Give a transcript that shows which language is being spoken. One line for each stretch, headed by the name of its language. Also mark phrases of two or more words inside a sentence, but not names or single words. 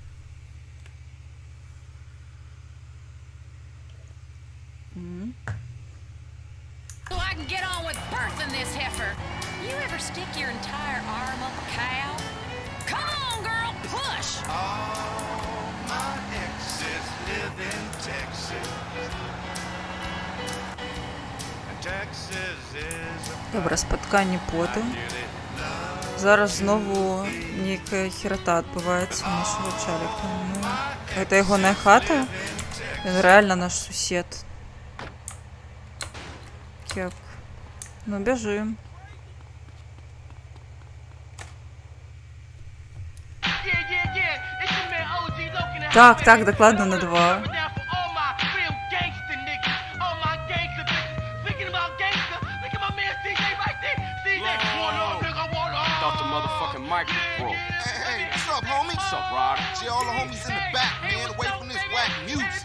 English: So I can get on with birthing this heifer. You ever stick your entire arm up a cow? Come on, girl, push! All my exes live in Texas. And Texas is a
Belarusian: Добре, спаткання потым. Зараз знову нейкая херата адбываецца ў нашага чаліка. Ну, гэта ягоная хата. Ён рэальна наш сусед. Кеп. Ну, бяжым. Так, так, дакладна на 2.
English: Mic broke. Hey, what's up, homie? What's up, Rod? See all the homies in the back, man, away from this whack music.